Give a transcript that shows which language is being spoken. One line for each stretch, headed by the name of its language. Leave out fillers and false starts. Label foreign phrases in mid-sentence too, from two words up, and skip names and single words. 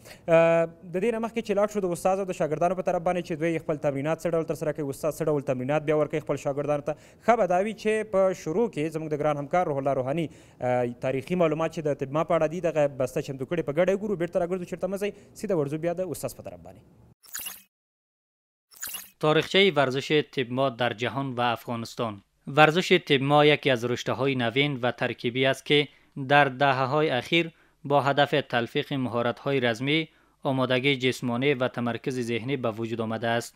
Pashto: د دې نه مخکې چې لاړ شو د استاد او د شاګردانو په طرف باندې چې دوی خپل تمرینات څه ډول ترسره کوي، استاد څه ډول تمرینات بیا ورکوي خپل شاګردانو ته، ښه به دا وي چې په شروع کې زموږ د ګران همکار روح الله روحاني تاریخي معلومات چې د تبما په اړه دي دغه بسته چمتو کړې په ګډه یې ګورو، بېرته راګرځو چېرته مه ځئ، سیده ورځو بیا د استاد په طرف باندې.
Persian: تاریخچه ورزش تبما در جهان و افغانستان. ورزش تبما یکی از رشته‌های نوین و ترکیبی است که در دهه‌های اخیر با هدف تلفیق مهارت‌های رزمی، آمادگی جسمانی و تمرکز ذهنی به وجود آمده است.